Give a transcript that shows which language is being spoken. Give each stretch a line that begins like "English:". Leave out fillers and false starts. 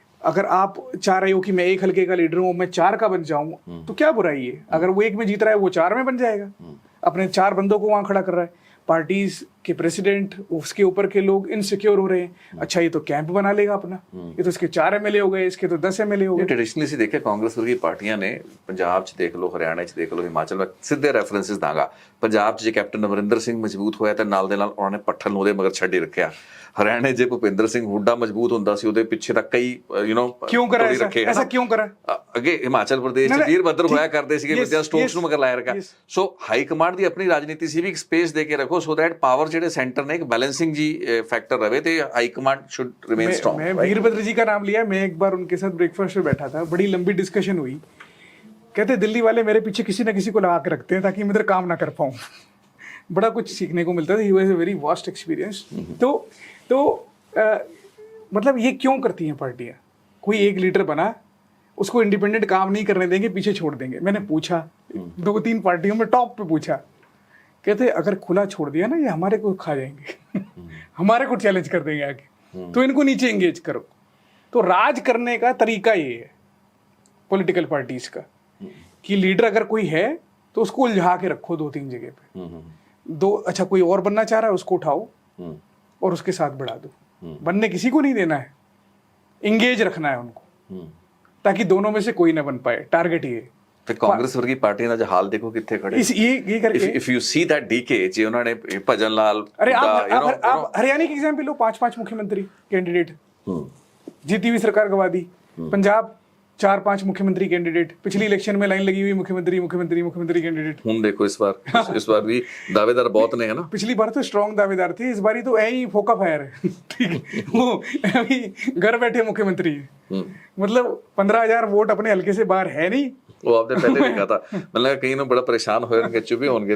Hindi: अगर आप चाह रहे हो कि मैं एक हल्के का लीडर हूं, मैं 4 का बन जाऊं, तो क्या बुराई है? अगर वो 1 में जीत रहा है वो 4 में बन जाएगा। अपने 4 बंदों को वहां खड़ा कर रहा है। पार्टीज के प्रेसिडेंट, उसके ऊपर के लोग इनसिक्योर हो रहे हैं। अच्छा, ये तो कैंप बना लेगा अपना, ये तो इसके 4 MLA हो गए, इसके तो 10 MLA हो गए।
Punjabi: ट्रेडिशनली ਅਸੀਂ ਦੇਖਿਆ ਕਾਂਗਰਸ ਵਰਗੀ ਪਾਰਟੀਆਂ ਨੇ ਪੰਜਾਬ 'ਚ ਦੇਖ ਲਓ, ਹਰਿਆਣਾ 'ਚ ਦੇਖ ਲਓ, ਹਿਮਾਚਲ ਵਿੱਚ ਸਿੱਧੇ ਰੈਫਰੈਂਸਸ ਦਾਂਗਾ। ਪੰਜਾਬ 'ਚ ਜੇ ਕੈਪਟਨ ਅਮਰਿੰਦਰ ਸਿੰਘ ਮਜ਼ਬੂਤ ਹੋਇਆ ਤਾਂ ਨਾਲ ਦੇ ਨਾਲ ਉਹਨਾਂ ਨੇ ਪੱਠਲ ਨੂੰ ਉਹਦੇ ਮਗਰ ਛੱਡੇ ਰੱਖਿਆ। ਹਰਿਆਣੇ ਜੇ ਭੁਪਿੰਦਰ ਸਿੰਘ ਹੁੱਡਾ ਮਜ਼ਬੂਤ ਹੁੰਦਾ ਸੀ ਉਹਦੇ ਪਿੱਛੇ ਤਾਂ ਕਈ
Hindi: क्यों करा ऐसा क्यों करा?
Punjabi: ਅੱਗੇ ਹਿਮਾਚਲ ਪ੍ਰਦੇਸ਼ 'ਚ ਵੀਰਭੱਦਰ ਹੋਇਆ ਕਰਦੇ ਸੀਗੇ, ਵਿਦਿਆ ਸਟੋਕਸ ਨੂੰ ਮਗਰ ਲਾਇਆ ਰੱਖਿਆ। ਸੋ ਹਾਈ ਕਮਾਂਡ ਦੀ ਆਪਣੀ ਰਾਜਨੀਤੀ ਸੀ ਵੀ ਇੱਕ ਸਪੇਸ ਦੇ ਕੇ ਰੱਖੋ ਸੋ ਦੈਟ ਪਾਵਰ ਜਿਹੜੇ
Hindi: सेंटर ने एक बैलेंसिंग जी फैक्टर रहे थे, high command should remain strong. मैं वीरभद्र जी का नाम लिया, मैं एक बार उनके साथ ब्रेकफास्ट पे बैठा था, बड़ी लंबी डिस्कशन हुई। कहते दिल्ली वाले मेरे पीछे किसी ना किसी को लगा के रखते हैं ताकि मैं इधर काम ना कर पाऊं। बड़ा कुछ सीखने को मिलता था,
English: He was a very vast experience.
Hindi: तो मतलब ये क्यों करती हैं पार्टियां? कोई एक लीडर बना, उसको इंडिपेंडेंट काम नहीं करने देंगे, पीछे छोड़ देंगे। मैंने पूछा 2-3 पार्टियों में टॉप पे पूछा, कहते अगर खुला छोड़ दिया ना ये हमारे को खा जाएंगे हमारे को चैलेंज कर देंगे आगे, तो इनको नीचे एंगेज करो। तो राज करने का तरीका ये है पॉलिटिकल पार्टीज का कि लीडर अगर कोई है तो उसको उलझा के रखो 2-3 जगह पे। अच्छा कोई और बनना चाह रहा है उसको उठाओ और उसके साथ बढ़ा दो। बनने किसी को नहीं देना है, एंगेज रखना है उनको ताकि दोनों में से कोई ना बन पाए। टारगेट ये।
Punjabi: ਤੇ ਕਾਂਗਰਸ ਵਰਗੀ ਪਾਰਟੀਆਂ ਦਾ ਹਾਲ ਦੇਖੋ ਕਿੱਥੇ ਖੜੇ।
Hindi: ये करके
English: if you see that
Hindi: DK जे उन्होंने भजन लाल, अरे आप हरियाणा की एग्जाम्पल लो, 5 मुख्यमंत्री कैंडिडेट, जीती हुई सरकार गवा दी। पंजाब 4-5 मुख्यमंत्री कैंडिडेट, पिछली इलेक्शन में लाइन लगी हुई मुख्यमंत्री कैंडिडेट। हम देखो इस बार भी दावेदार बहुत ने, है ना। पिछली बार तो स्ट्रॉन्ग दावेदार थे, इस बारी तो ऐ ही फोका फायर है ठीक है, वो अभी घर बैठे मुख्यमंत्री है। मतलब 15,000 वोट अपने हल्के से बाहर है नहीं।
Punjabi: ਉਹ ਆਪਦੇ ਪਹਿਲੇ ਵੀ ਕਹਤਾ, मतलब ਕਈ ਨੂੰ ਬੜਾ ਪਰੇਸ਼ਾਨ ਹੋਣਗੇ, ਚੁੱਪ ਹੋਣਗੇ।